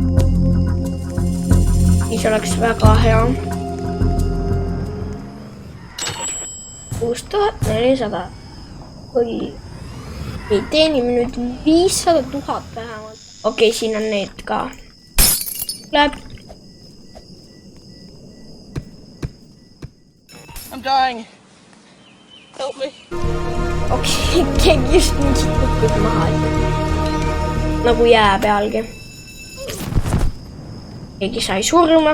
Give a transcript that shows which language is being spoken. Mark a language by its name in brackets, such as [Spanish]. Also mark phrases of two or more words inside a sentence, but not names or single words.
[Estonian] Siis oleks väga hea. 6400. Või teenime nüüd 500 000 vähemalt. Okei, siin on need ka. Läheb. [English] I'm dying. Help me. [Estonian] Okei, keegi just mingit kukkud maha. Nagu jää pealgi. Keegi sai surma.